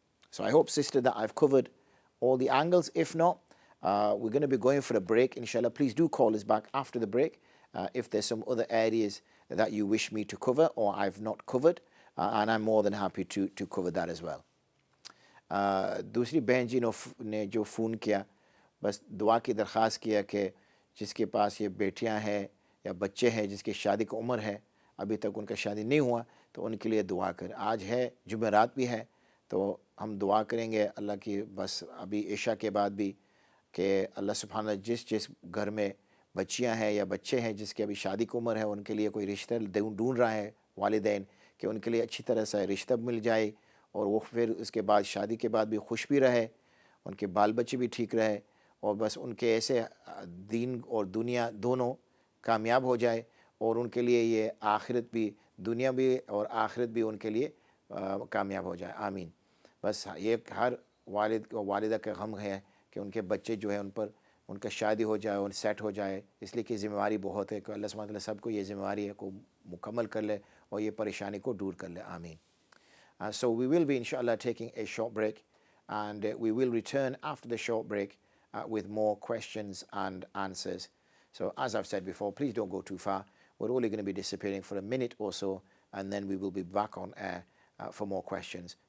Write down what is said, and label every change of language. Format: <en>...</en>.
<en>So I hope, sister, that I've covered all the angles. If not, we're going to be going for a break, inshallah. Please do call us back after the break if there's some other areas that you wish me to cover or I've not covered, and I'm more than happy to cover that as well.</en> <hi>दूसरी बहन जी ने जो phone किया, बस दुआ की दरख्वास्त किया कि जिसके पास ये बेटियां हैं या बच्चे हैं जिसकी शादी की उम्र है, अभी तक उनका शादी नहीं हुआ, तो उनके लिए दुआ करें। आज है जुमेरात भी है, तो हम दुआ करेंगे अल्लाह की, बस अभी इशा के बाद भी, कि अल्लाह सुब्हाना जिस घर में बच्चियां हैं या बच्चे हैं जिसकी अभी शादी की उम्र है, उनके लिए कोई रिश्ता ढूंढ रहा है वालिदैन, कि उनके लिए अच्छी तरह से रिश्ता मिल जाए और वो फिर उसके बाद शादी के बाद भी खुश भी रहे, उनके बाल बच्चे भी ठीक रहे, और बस उनके ऐसे दीन और दुनिया दोनों कामयाब हो जाए, और उनके लिए ये आखिरत भी, दुनिया भी और आखिरत भी उनके लिए कामयाब हो जाए। आमीन। बस ये हर वालिद और वालिदा का गम है कि उनके बच्चे जो है उन पर उनका शादी हो जाए और सेट हो जाए, इसलिए कि ज़िम्मेवारी बहुत है कि अल्लाह सुब्हानहू व तआला सबको ये ज़िम्मेवारी है को मुकम्मल कर ले और ये परेशानी को दूर कर ले। आमीन।</hi> <en>So we will be inshallah taking a short break, and we will return after the short break with more questions and answers. So as I've said before, please don't go too far. We're only going to be disappearing for a minute or so, and then we will be back on air for more questions.</en>